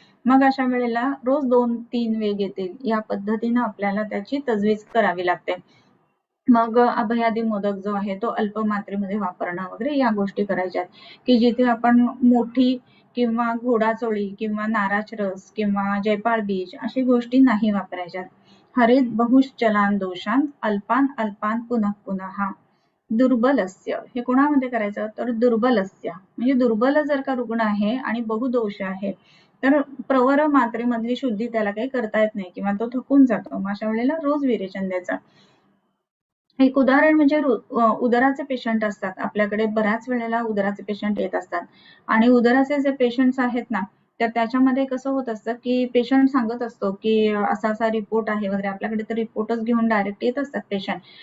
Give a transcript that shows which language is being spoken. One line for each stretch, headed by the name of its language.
Marathi: मग अशा वेळेला रोज 2-3 वेग येतील या पद्धतीने आपल्याला त्याची तजवीज करावी लागते. मग अभयादी मोदक जो आहे तो अल्प मात्रेमध्ये वापरणं वगैरे या गोष्टी करायच्या आहेत की जिथे आपण मोठी किंवा घोडाचोळी किंवा नाराज रस किंवा जयपाळ बीज अशी गोष्टी नाही वापरायच्यात.
Sanskrit: हरेत बहुश्चलान दोषान अल्पान अल्पान पुनः पुनः.
Marathi: दुर्बलस्य हे कोणामध्ये करायचं, तर दुर्बलस्य म्हणजे दुर्बल जर का रुग्ण आहे आणि बहुदोष आहे तर प्रवर मात्रेमधली शुद्धी त्याला काही करता येत नाही किंवा तो थकून जातो, मग अशा वेळेला रोज विरेचन द्यायचं. एक उदाहरण म्हणजे उदराचे पेशंट असतात आपल्याकडे, बऱ्याच वेळेला उदराचे पेशंट येत असतात आणि उदराचे जे पेशंट्स आहेत ना, तर त्याच्यामध्ये कसं होत असतं की पेशंट सांगत असतो की असा असा रिपोर्ट आहे वगैरे, आपल्याकडे तर रिपोर्टच घेऊन डायरेक्ट येत असतात पेशंट.